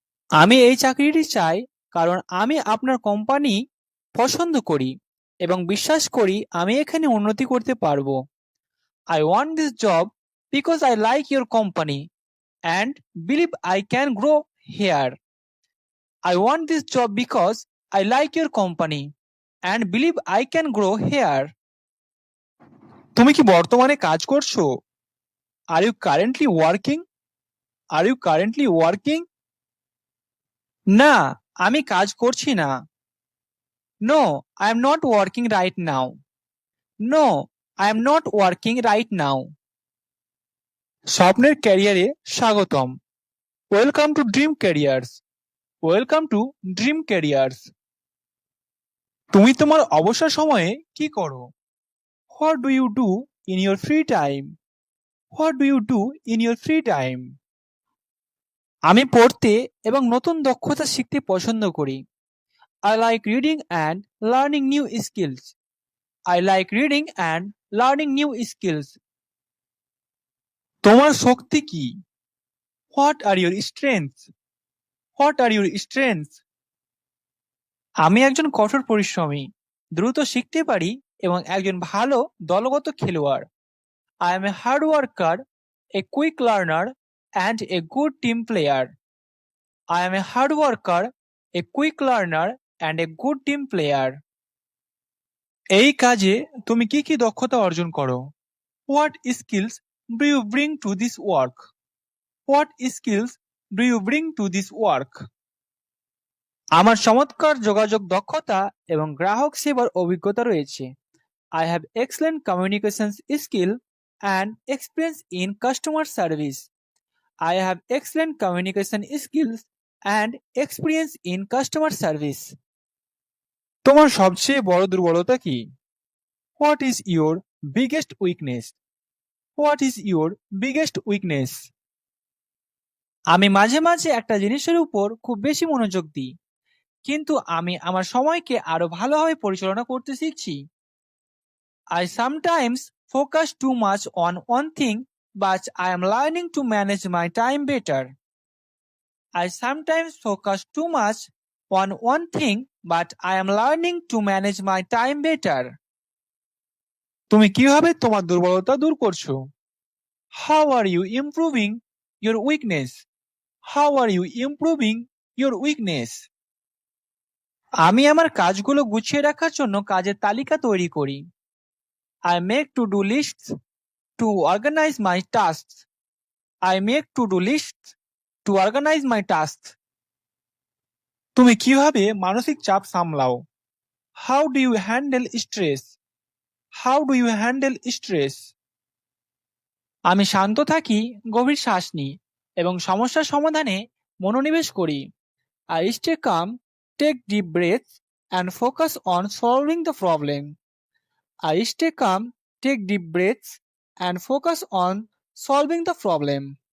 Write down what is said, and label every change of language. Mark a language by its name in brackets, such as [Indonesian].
[Bangla] আমি এই চাকরিটি চাই কারণ আমি আপনার কোম্পানি পছন্দ করি এবং বিশ্বাস করি আমি এখানে উন্নতি করতে পারবো। [English] I want this job because I like your company and believe I can grow here. I want this job because I like your company and believe I can grow here. [Bangla] তুমি কি বর্তমানে কাজ করছো? [English] Are you currently working? Are you currently working? [Bangla] না, আমি কাজ করছি না। [English] No, I am not working right now. No, I am not working right now. [Bangla] স্বপ্নের ক্যারিয়ারে স্বাগতম। [English] Welcome to dream careers. Welcome to dream careers. [Bangla] তুমি তোমার অবসর সময়ে কি করো? [English] What do you do in your free time? What do you do in your free time? [Bangla] আমি পড়তে এবং নতুন দক্ষতা শিখতে পছন্দ করি। [English] I like reading and learning new skills. I like reading and learning new skills. [Bangla] তোমার শক্তি কি? [English] What are your strengths? What are your strengths? [Bangla] আমি একজন কঠোর পরিশ্রমী, দ্রুত শিখতে পারি এবং একজন ভালো দলগত খেলোয়াড়। [English] I am a hard worker, a quick learner and a good team player. I am a hard worker, a quick learner and a good team player. [Bangla] এই কাজে তুমি কি কি দক্ষতা অর্জন করো? [English] What skills do you bring to this work? What skills do you bring to this work? [Bangla] আমার চমৎকার যোগাযোগ দক্ষতা এবং গ্রাহক সেবার অভিজ্ঞতা রয়েছে। [English] I have excellent communications skill and experience in customer service. I have excellent communication skills and experience in customer service. [Bangla] তোমার সবচেয়ে বড় দুর্বলতা কি? [English] What is your biggest weakness? What is your biggest weakness? [Bangla] আমি মাঝে মাঝে একটা জিনিসের উপর খুব বেশি মনোযোগ দিই, কিন্তু আমি আমার সময়কে আরো ভালোভাবে পরিচালনা করতে শিখছি। [English] I sometimes focus too much on one thing, but I am learning to manage my time better. I sometimes focus too much on one thing, but I am learning to manage my time better. [Bangla] তুমি কিভাবে তোমার দুর্বলতা দূর করছো? [English] How are you improving your weakness? How are you improving your weakness? [Bangla] আমি আমার কাজগুলো গুছিয়ে রাখার জন্য কাজের তালিকা তৈরি করি। [English] I make to-do lists to organize my tasks. I make to-do lists to organize my tasks. [Bangla] তুমি কিভাবে মানসিক চাপ সামলাও? [English] How do you handle stress? How do you handle stress? [Bangla] আমি শান্ত থাকি, গভীর শ্বাস নিই এবং সমস্যার সমাধানে মনোনিবেশ করি। [English] I stay calm, take deep breaths and focus on solving the problem. I stay calm, take deep breaths and focus on solving the problem.